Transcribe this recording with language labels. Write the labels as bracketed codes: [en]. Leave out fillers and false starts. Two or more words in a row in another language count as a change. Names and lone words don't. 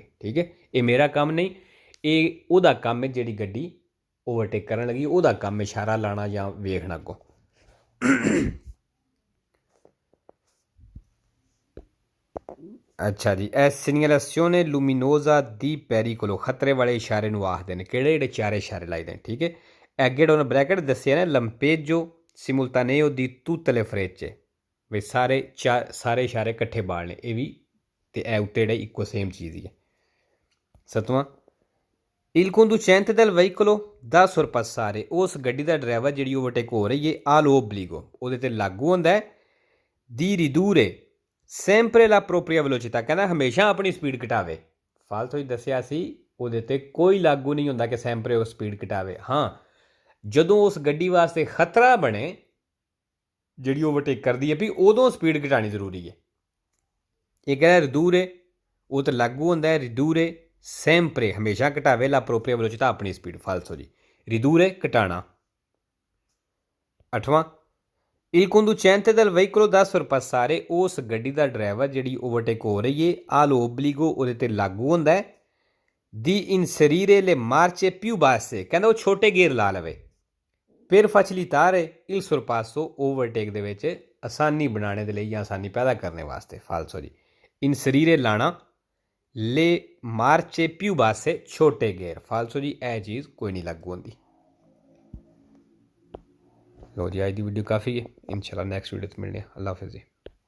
[pa] ਠੀਕ ਹੈ ਇਹ ਮੇਰਾ ਕੰਮ ਨਹੀਂ, ਇਹ ਉਹਦਾ ਕੰਮ ਹੈ ਜਿਹੜੀ ਗੱਡੀ ਓਵਰਟੇਕ ਕਰਨ ਲੱਗੀ ਉਹਦਾ ਕੰਮ ਇਸ਼ਾਰਾ ਲਾਣਾ ਜਾਂ ਵੇਖਣਾ ਅੱਗੋਂ। ਅੱਛਾ ਜੀ ਏ [it] segnalazione luminosa di pericolo [pa] ਖ਼ਤਰੇ ਵਾਲੇ ਇਸ਼ਾਰੇ ਨੂੰ ਆਖਦੇ ਨੇ ਕਿਹੜੇ ਜਿਹੜੇ ਚਾਰ ਇਸ਼ਾਰੇ ਲਾਈਦੇ ਨੇ। ਠੀਕ ਹੈ ਅੱਗੇ ਉਹਨਾਂ ਬ੍ਰੈਕਟ ਦੱਸਿਆ ਨਾ [it] lampeggio simultaneo di tutte le frecce [pa] ਵੀ ਸਾਰੇ ਇਸ਼ਾਰੇ ਇਕੱਠੇ ਬਾਲਣੇ ਇਹ ਵੀ ਤੇ ਇਹ ਉੱਤੇ ਜਿਹੜੇ ਇੱਕੋ ਸੇਮ ਚੀਜ਼ ਹੀ ਹੈ। ਸੱਤਵਾਂ [it] il conducente del veicolo da sorpassare [pa] ਉਸ ਗੱਡੀ ਦਾ ਡਰਾਈਵਰ ਜਿਹੜੀ ਓਵਰਟੇਕ ਹੋ ਰਹੀ ਹੈ all'obbligo ਉਹਦੇ ਤੇ ਲਾਗੂ ਹੁੰਦਾ ਹੈ [it] di ridurre sempre la propria velocità [pa] ਕਹਿੰਦਾ ਹਮੇਸ਼ਾ ਆਪਣੀ ਸਪੀਡ ਘਟਾਵੇ। ਫਾਲਤੂ ਹੀ ਦੱਸਿਆ ਸੀ ਉਹਦੇ ਤੇ ਕੋਈ ਲਾਗੂ ਨਹੀਂ ਹੁੰਦਾ ਕਿ sempre ਉਹ ਸਪੀਡ ਘਟਾਵੇ। ਹਾਂ ਜਦੋਂ ਉਸ ਗੱਡੀ ਵਾਸਤੇ ਖਤਰਾ ਬਣੇ ਜਿਹੜੀ ਓਵਰਟੇਕ ਕਰਦੀ ਹੈ ਵੀ ਉਦੋਂ ਸਪੀਡ ਘਟਾਉਣੀ ਜ਼ਰੂਰੀ ਹੈ। ਇਹ ਕਹਿੰਦਾ ridurre ਉਹ ਤਾਂ ਲਾਗੂ ਹੁੰਦਾ ਹੈ [it] ridurre sempre [pa] ਹਮੇਸ਼ਾ ਘਟਾਵੇ [it] la propria velocità [pa] ਆਪਣੀ ਸਪੀਡ। ਫਾਲਤੂ ਜੀ ridurre ਘਟਾਉਣਾ। ਅੱਠਵਾਂ [it] il conducente del veicolo da sorpassare [pa] ਉਸ ਗੱਡੀ ਦਾ ਡਰਾਈਵਰ ਜਿਹੜੀ ਓਵਰਟੇਕ ਹੋ ਰਹੀ ਹੈ all'obbligo ਉਹਦੇ ਤੇ ਲਾਗੂ ਹੁੰਦਾ ਹੈ [it] di inserire le marce più basse [pa] ਕਹਿੰਦਾ ਉਹ ਛੋਟੇ ਗੇਅਰ ਲਾ ਲਵੇ [it] per facilitare il sorpasso [pa] ਓਵਰਟੇਕ ਦੇ ਵਿੱਚ ਆਸਾਨੀ ਬਣਾਉਣੇ ਦੇ ਲਈ ਜਾਂ ਆਸਾਨੀ ਪੈਦਾ ਕਰਨ ਵਾਸਤੇ। ਫਾਲਤੂ ਜੀ inserire ਲਾਣਾ [it] le marce più basse [pa] ਛੋਟੇ ਗੇਅਰ। ਫਾਲਤੂ ਜੀ ਇਹ ਚੀਜ਼ ਕੋਈ ਨਹੀਂ ਲਾਗੂ ਹੁੰਦੀ। [hi] लो जी आज की वीडियो काफ़ी है, इंशाल्लाह [en] next video [hi] तो मिलने। अल्लाह हाफिज़ जी।